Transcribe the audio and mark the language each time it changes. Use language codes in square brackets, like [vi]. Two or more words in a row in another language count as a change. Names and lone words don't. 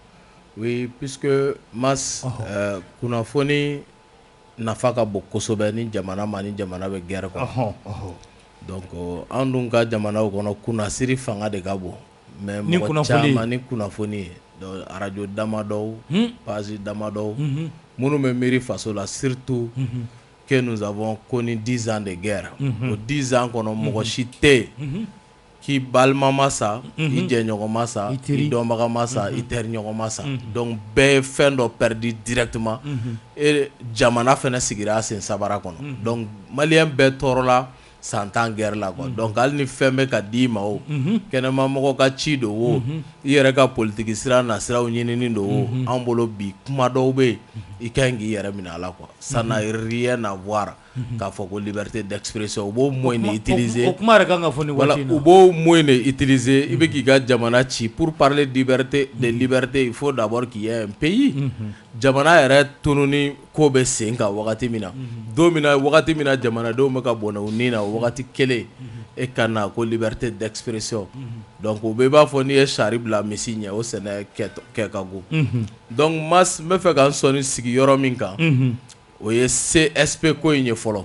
[bm] oui puisque mas kunnafoni nafa ka bon kosɛbɛ ni jamana ma ni jamana bɛ guerre kɔnɔ donc an dun ka jamanaw kɔnɔ kunnasiri fanga de ka bon mais mɔgɔ caman ni kunnafoni ye donc radio damadɔw page damadɔw minnu bɛ miiri faso la [fr] surtout que nous avons connu 10 ans de guerre [bm] o 10 ans kɔnɔ mɔgɔ si tɛ k'i balima ma sa i jɛɲɔgɔn ma sa i dɔnbaga ma sa i teriɲɔgɔn ma sa donc bɛɛ ye fɛn dɔ [fr] perdu directement et [bm] jamana fɛnɛ sigira a sen sabara kɔnɔ donc maliyɛn bɛɛ tɔɔrɔla san 10 guerre la quoi donc hali ni fɛn bɛ ka d'i ma o kɛnɛmamɔgɔ ka ci don o i yɛrɛ ka politiki sira nasiraw ɲinini don o an bolo bi kuma dɔw bɛ yen i ka ɲi k'i yɛrɛ minɛ a la quoi [fr] ça n'a rien à voir [bm] k'a fɔ ko [fr] liberté d'expression [bm] u b'o [fr] moyen de utiliser [bm] o kuma yɛrɛ kan ka fɔ ni waati in na u b'o [fr] moyen de utiliser [bm] i bɛ k'i ka jamana ci [fr] pour parler de liberté il faut d'abord qu'il y ait un pays [bm] jamana yɛrɛ tununi ko bɛ sen kan wagati min na don min na wagati min na jamanadenw bɛ ka bɔnɛ u ni na o wagati kelen e ka na ko [fr] liberté d'expression [bm] donc o bɛɛ b'a fɔ n'i ye sari bila misi ɲɛ o sɛnɛ kɛ ka go donc n bɛ fɛ ka n sɔnni sigi yɔrɔ min kan o ye CSP ko in ye fɔlɔ